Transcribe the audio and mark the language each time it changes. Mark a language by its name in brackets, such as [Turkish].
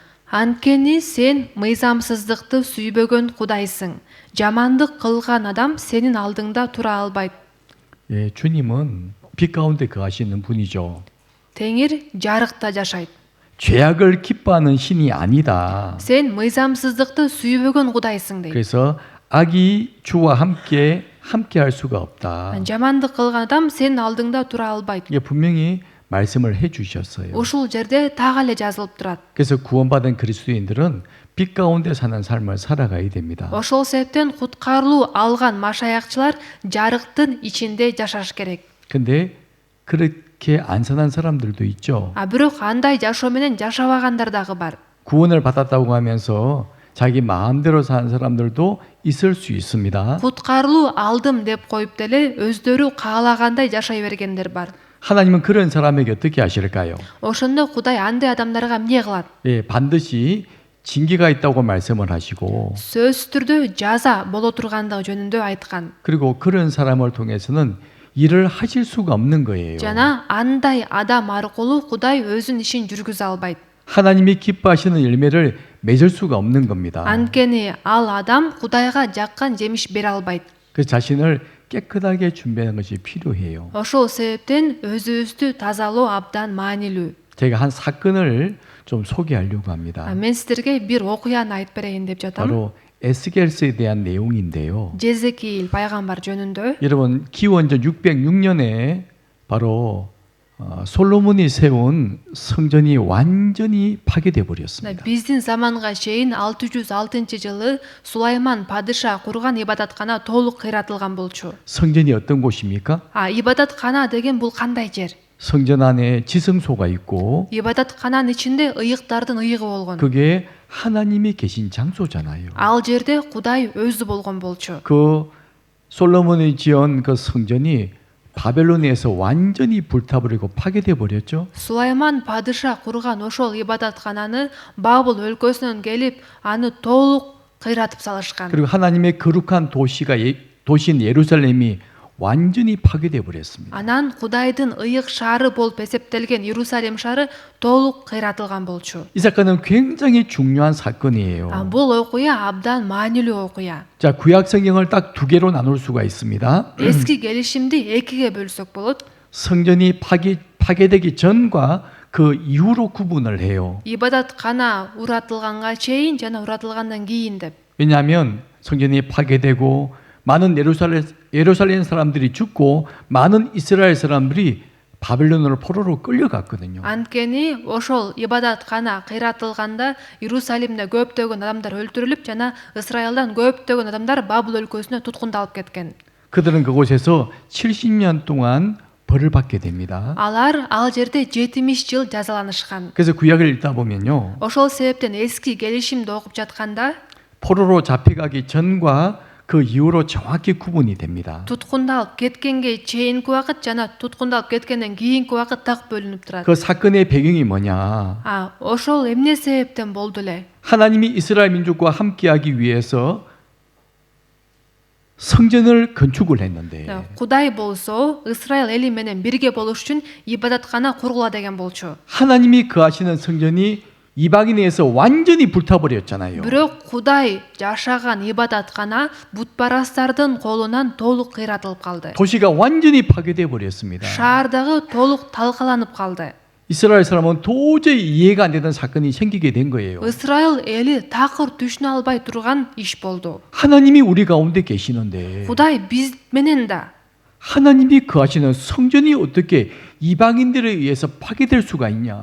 [Kyrgyz] Анткени сен мыйзамсыздыкты сүйбөгөн Кудайсың. Жамандык кылган адам сенин алдыңда тура албайт. [Korean] 예, 주님은 빛 가운데 거하시는 분이죠. [Kyrgyz] Теңир жарыкта жашайт. [Korean] 죄악을 기뻐하는 신이 아니다. [Kyrgyz] Сен мыйзамсыздыкты сүйбөгөн Кудайсың дейт. [Korean] 그래서 악이 주와 함께 할 수가 없다. [Kyrgyz] Жамандык кылган адам сенин алдыңда тура албайт. [Korean] 이게 분명히 말씀을 해 주셨어요. [Kyrgyz] Ушул жерде так эле жазылып турат. [Korean] 그래서 구원받은 그리스도인들은 빛 가운데 사는 삶을 살아가야 됩니다. [Kyrgyz] Ошол себептен куткарылуу алган машаякчылар жарыктын ичинде жашаш керек. [Korean] 근데 그렇게 안 사는 사람들도 있죠. [Kyrgyz] Бирок андай жашоо менен жашабагандар дагы бар. [Korean] 구원을 받았다고 하면서 자기 마음대로 사는 사람들도 있을 수 있습니다. [Kyrgyz] Куткарылуу алдым деп коюп деле өздөрү каалагандай жашай бергендер бар. [Korean] 하나님은 그런 사람에게 어떻게 하실까요? [Kyrgyz] Ошондо Кудай андай адамдарга эмне кылат? [Korean] 예, 반드시 징계가 있다고 말씀을 하시고 [Kyrgyz] сөзсүз түрдө жаза боло тургандыгы жөнүндө айткан. [Korean] 그리고 그런 사람을 통해서는 일을 하실 수가 없는 거예요. [Kyrgyz] Жана андай адам аркылуу Кудай өзүнүн ишин жүргүзө албайт. [Korean] 하나님이 기뻐하시는 열매를 맺을 수가 없는 겁니다. [Kyrgyz] Анткени ал адам Кудайга жаккан жемиш бере албайт. [Korean] 그 자신을 깨끗하게 준비하는 것이 필요해요. [Kyrgyz] Ошол себептен өзүбүздү тазалоо абдан маанилүү. [Korean] 제가 한 사건을 좀 소개하려고 합니다. [Kyrgyz] Мен сиздерге бир окуяны айтып берейин деп жатам. [Korean] 바로 에스겔서에 대한 내용인데요. [Kyrgyz] Жезекиил пайгамбар жөнүндө. [Korean] 여러분 기원전 606년에 바로 솔로몬이 세운 성전이 완전히 파괴돼 버렸습니다. [Kyrgyz] Биздин заманга чейин 606-жылы Сулайман падыша курган ибадаткана толук кыйратылган болчу. [Korean] 성전이 어떤 곳입니까? [Kyrgyz] Ибадаткана деген бул кандай жер? [Korean] 성전 안에 지성소가 있고 [Kyrgyz] Ибадаткананын ичинде ыйыктардын ыйыгы болгон. [Korean] 그게 하나님이 계신 장소잖아요. [Kyrgyz] Ал жерде Кудай өзү болгон болчу. [Korean] 그 솔로몬이 지은 그 성전이 바벨론에서 완전히 불타버리고 파괴돼 버렸죠. [Kyrgyz] Сулайман падыша курган ошол ибадаткананы Бабыл өлкөсүнөн келип, аны толук кыйратып салышкан. [Korean] 그리고 하나님의 거룩한 도시인 예루살렘이 완전히 파괴돼 버렸습니다. [Kyrgyz] Анан Кудайдын ыйык шаары болуп эсептелген Иерусалим шаары толук кыйратылган болчу. [Korean] 이 사건은 굉장히 중요한 사건이에요. [Kyrgyz] Бул окуя абдан маанилүү окуя. [Korean] 자, 구약 성경을 딱 두 개로 나눌 수가 있습니다. [Kyrgyz] Эски келишимди экиге бөлсөк болот. [Korean] 성전이 파괴되기 전과 그 이후로 구분을 해요. [Kyrgyz] Ибадаткана уратылганга чейин жана уратылгандан кийин деп. [Korean] 왜냐하면 성전이 파괴되고 많은 예루살렘 사람들이 죽고 많은 이스라엘 사람들이 바벨론으로 포로로 끌려갔거든요. [Kyrgyz] Анткени ошол ибадаткана кыйратылганда Иерусалимде көптөгөн адамдар өлтүрүлүп жана Исраилдан көптөгөн адамдар Бабыл өлкөсүнө туткундалып кеткен. [Korean] 그들은 그곳에서 70년 동안 벌을 받게 됩니다. [Kyrgyz] Алар ал жерде 70 жыл жазаланышкан. [Korean] 그래서 구약을 읽다 보면요. [Kyrgyz] Ошол себептен эски келишимди окуп жатканда [Korean] 포로로 잡혀가기 전과 그 이후로 정확히 구분이 됩니다. [Kyrgyz] туткундалып кеткенге чейинки убакыт жана туткундалып кеткенден кийинки убакыт так бөлүнүп турат. [Korean] 그 사건의 배경이 뭐냐? [Kyrgyz] Ошол эмне себептен болду эле? [Korean] 하나님이 이스라엘 민족과 함께하기 위해서 성전을 건축을 했는데 [Kyrgyz] Кудай болсо Исраил эли менен бирге болуш үчүн ибадаткана кургула деген болчу. [Korean] 하나님이 거하시는 성전이 이방인에 의해서 완전히 불타버렸잖아요. [Kyrgyz] Бирок Кудай жашаган ибадаткана бутпарастардын колунан толук кыйратылып калды. [Korean] 도시가 완전히 파괴돼 버렸습니다. [Kyrgyz] Шаардагы толук талкаланып калды. [Korean] 이스라엘 사람은 도저히 이해가 안 되는 사건이 생기게 된 거예요. [Kyrgyz] Исраил эли такыр түшүнө албай турган иш болду. [Korean] 하나님이 우리 가운데 계시는데 [Kyrgyz] Кудай биз менен да. [Korean] 하나님이 거하시는 성전이 어떻게 이방인들에 의해서 파괴될 수가 있냐?